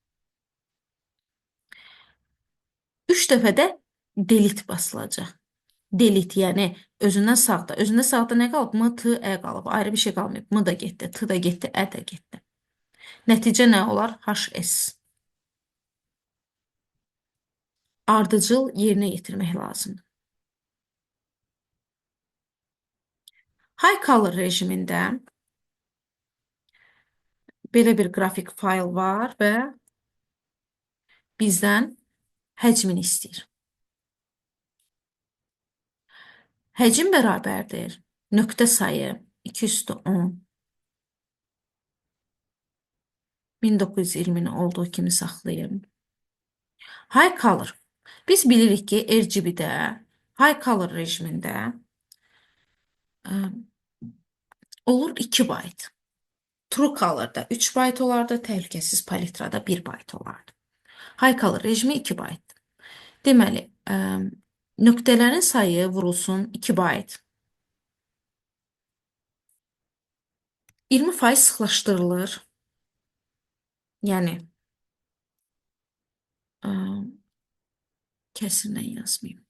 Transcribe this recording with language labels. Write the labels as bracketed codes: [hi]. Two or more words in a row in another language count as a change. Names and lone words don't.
[az] 3 dəfə də delete basılacaq. Delete, yəni özündən sağda. Özündən sağda nə qalıb? M, T, Ə qalıb. Ayrı bir şey qalmayıb. M da getdi, T da getdi, Ə də getdi. Nəticə nə olar? HS. Ardıcıl yerinə yetirmək lazımdır. [en] High color [az] rejimində belə bir qrafik fayl var və bizdən həcmini istəyir. Həcm bərabərdir. Nöqtə sayı 210. 1920-ni olduğu kimi saxlayın. [en] High color. [az] Biz bilirik ki, RGB-də, [en] high color [az] rejimində olur 2 bayt. [en] True color- [az] da 3 bayt olardı, təhlükəsiz palitrada 1 bayt olardı. [en] High color [az] rejimi 2 bayt. Deməli, nöqtələrin sayı vurulsun 2 bayt. 20% sıxlaşdırılır. Yəni, kəsirlə yazmayayım.